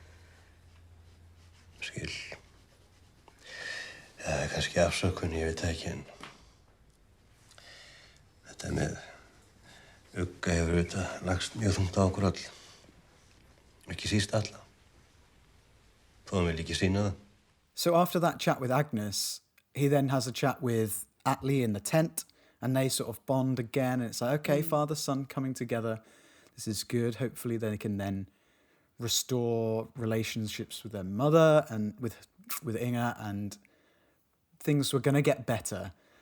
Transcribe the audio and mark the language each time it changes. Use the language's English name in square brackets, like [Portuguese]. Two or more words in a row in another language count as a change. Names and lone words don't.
[Icelandic] Skil. Það kannski afsökun, ég veit ekki, en þetta með Ugga hefur auðvitað lagst mjög þungt á okkur öll. Ekki síst alla. Þó hann vil ekki sýna það. [English] So after that chat with Agnes, he then has a chat with Atli in the tent, and they sort of bond again, and it's like, okay, father, son coming together. This is good. Hopefully they can then restore relationships with their mother and with Inga, and things were going to get better.